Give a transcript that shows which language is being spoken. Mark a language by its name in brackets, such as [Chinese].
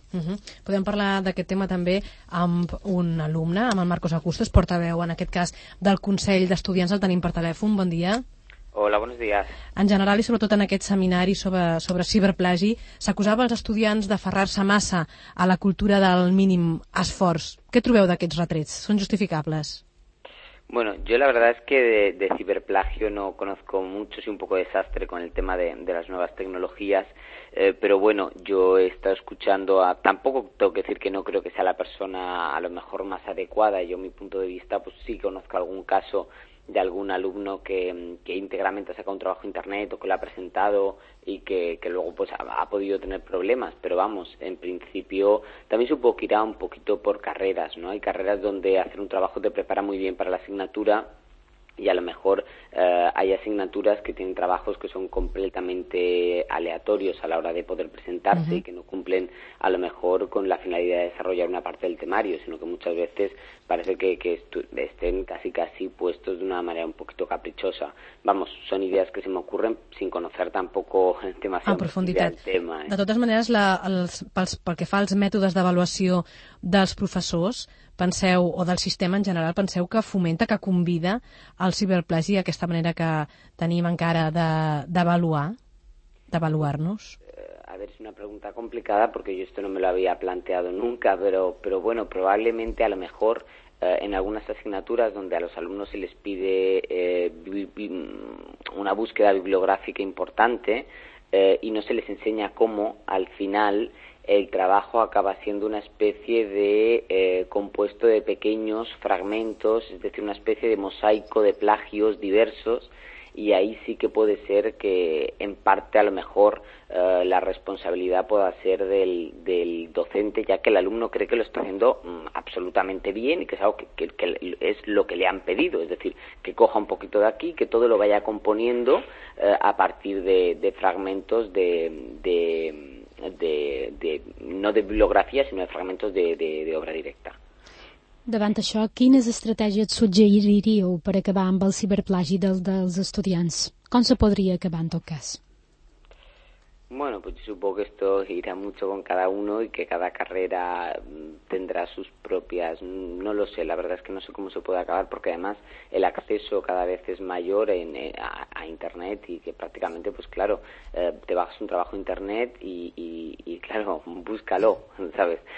[Catalan] Podem parlar d'aquest tema també amb un alumne, amb el Marcos Acustes, portaveu en aquest cas del Consell d'Estudiants. El tenim per telèfon. Bon dia. [Spanish] Hola, buenos días. [Catalan] En general i sobretot en aquest seminari sobre ciberplagi, s'acusava als estudiants d'aferrar-se massa a la cultura del mínim esforç. Què trobeu d'aquests retrets? Són justificables? [Spanish] Bueno, yo la verdad es que de ciberplagio no conozco mucho, soy un poco desastre con el tema de las nuevas tecnologías, pero bueno, yo he estado escuchando a... Tampoco tengo que decir que no creo que sea la persona a lo mejor más adecuada. Yo, mi punto de vista, pues sí conozco algún caso de algún alumno que íntegramente ha sacado un trabajo en internet o que lo ha presentado y que luego pues ha podido tener problemas. Pero vamos, en principio también supongo que irá un poquito por carreras, ¿no? Hay carreras donde hacer un trabajo te prepara muy bien para la asignatura y a lo mejor hay asignaturas que tienen trabajos que son completamente aleatorios a la hora de poder presentarse y que no cumplen a lo mejor con la finalidad de desarrollar una parte del temario, sino que muchas veces parece que estén casi puestos de una manera un poquito caprichosa. Vamos, son ideas que se me ocurren sin conocer tampoco demasiado en profundidad el tema. [Catalan] De totes maneres, pel que fa als mètodes d'avaluació dels professors, penseu, o del sistema en general, penseu que fomenta, que convida al ciberplagi, aquesta manera que tenim encara d'avaluar-nos? [Spanish] A ver, es una pregunta complicada porque yo esto no me lo había planteado nunca, pero bueno, probablemente a lo mejor en algunas asignaturas donde a los alumnos se les pide una búsqueda bibliográfica importante y no se les enseña cómo, al final el trabajo acaba siendo una especie de compuesto de pequeños fragmentos, es decir, una especie de mosaico de plagios diversos, y ahí sí que puede ser que en parte a lo mejor la responsabilidad pueda ser del docente, ya que el alumno cree que lo está haciendo absolutamente bien y que es algo que es lo que le han pedido, es decir, que coja un poquito de aquí, que todo lo vaya componiendo a partir de fragmentos de no de bibliografia, sinó de fragments de obra directa. [Catalan] Davant això, quines estratègies suggeriríeu per acabar amb el ciberplagi dels estudiants? Com se podria acabar en tot cas? [Spanish] Bueno, pues yo supongo que esto irá mucho con cada uno y que cada carrera tendrá sus propias, no lo sé, la verdad es que no sé cómo se puede acabar, porque además el acceso cada vez es mayor a internet y que prácticamente, pues claro, te bajas un trabajo a internet y claro, búscalo, ¿sabes?